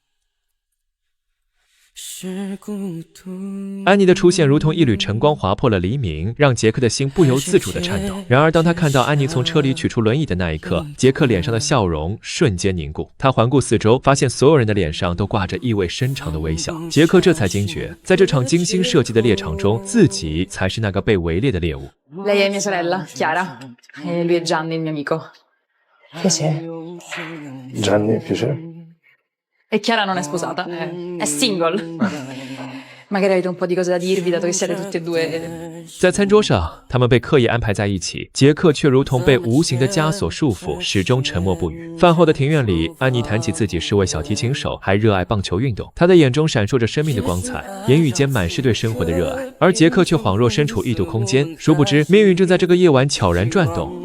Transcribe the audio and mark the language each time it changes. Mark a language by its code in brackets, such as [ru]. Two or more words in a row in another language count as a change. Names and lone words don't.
[zh] 安妮的出现如同一缕晨光划破了黎明，让杰克的心不由自主地颤抖。然而当他看到安妮从车里取出轮椅的那一刻，杰克脸上的笑容瞬间凝固。他环顾四周，发现所有人的脸上都挂着意味深长的微笑。杰克这才惊觉，在这场精心设计的猎场中，自己才是那个被围猎的猎物。 [it] Lei è mia sorella, Chiara. E lui è Gianni, il mio amico. Piacere. Gianni, piacere. E Chiara non è sposata, è single. Magari avete un po' di cose da dirvi, dato che siete tutti e due. [zh] 在餐桌上，他们被刻意安排在一起，杰克却如同被无形的枷锁束缚，始终沉默不语。饭后的庭院里，安妮谈起自己是位小提琴手，还热爱棒球运动。她的眼中闪烁着生命的光彩，言语间满是对生活的热爱。而杰克却恍若身处异度空间，殊不知命运正在这个夜晚悄然转动。